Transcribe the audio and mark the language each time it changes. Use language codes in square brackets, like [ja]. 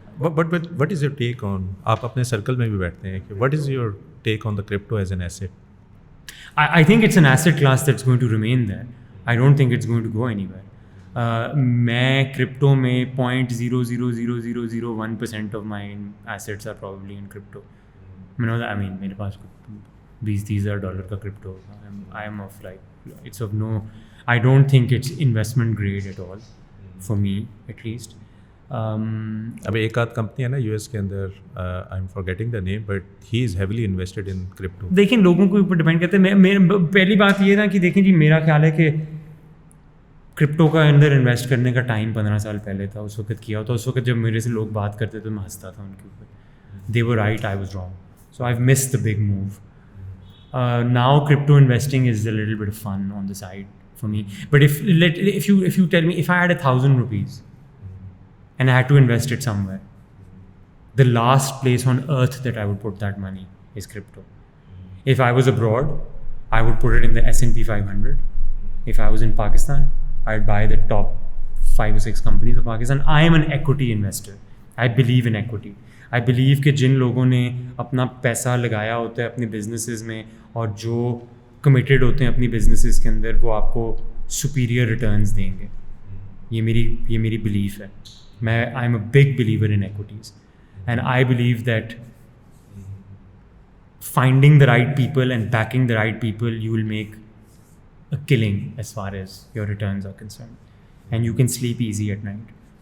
[en] but what is your take on, [ur] آپ اپنے circle میں بھی بیٹھتے ہیں, [en] کہ what is your take on the crypto as an asset? I think it's an asset class that's going to remain there. I don't think it's going to go anywhere. [ur] میں crypto میں [en] 0.00001% of my assets are probably in crypto. [ur] میرے پاس $20,000 کا crypto ہوگا. [en] I'm off like it's off no, I don't think it's investment grade at all for me at least. [ur] اب ایک آدھ company ہے نا US کے اندر, [en] I'm forgetting the name, but he is heavily invested in crypto. [ur] دیکھیں لوگوں کے اوپر ڈپینڈ کرتے ہیں. پہلی بات یہ نا کہ دیکھیں جی, میرا خیال ہے کہ کرپٹو کا اندر انویسٹ کرنے کا ٹائم 15 سال پہلے تھا, اس وقت کیا ہوتا. اس وقت جب میرے سے لوگ بات کرتے تو میں ہنستا تھا ان کے اوپر. [en] They were right, I was wrong. So I missed the big move. Now crypto investing is a little bit fun on the side for me. But if you tell me, if I had $1,000 and I had to invest it somewhere, the last place on earth that I would put that money is crypto. If I was abroad, I would put it in the S&P 500. If I was in Pakistan, I'd buy the top 5 or 6 companies of Pakistan. I am an equity investor. I believe in equity. I believe [ur] کہ جن لوگوں نے اپنا پیسہ لگایا ہوتا ہے اپنے بزنسز میں, اور جو کمیٹیڈ ہوتے ہیں اپنی بزنسز کے اندر, وہ آپ کو سپیریئر ریٹرنز دیں گے. یہ میری بلیف ہے. [en] I'm a big believer in equities, and I believe that finding the right people and backing the right people, you will make a killing as far as your returns are concerned, and you can sleep easy at night.